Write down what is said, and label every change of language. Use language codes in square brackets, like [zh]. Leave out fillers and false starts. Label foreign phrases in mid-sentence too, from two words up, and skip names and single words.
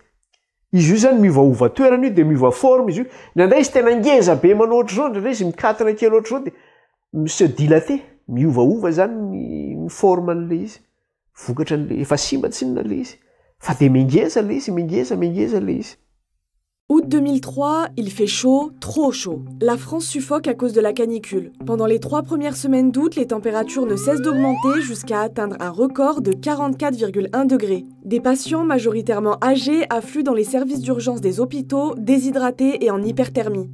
[mg] Izy io zany miovaova toerana io dia miova forme izy io. Nandray izy tena ngeza be manao ohatr'izao ndraindray izy mikatona kely ohatr'izao dia [fr] se dilaté [mg] miovaova zany ny forme an'ilay izy. Vokatra n'ilay efa simba tsy inona ilay izy. Fa dia mingeza ilay izy, mingeza ilay izy. [fr] Août 2003, il fait chaud, trop chaud. La France suffoque à cause de la canicule. Pendant les 3 premières semaines d'août, les températures ne cessent d'augmenter jusqu'à atteindre un record de 44,1 degrés. Des patients majoritairement âgés affluent dans les services d'urgence des hôpitaux, déshydratés et en hyperthermie.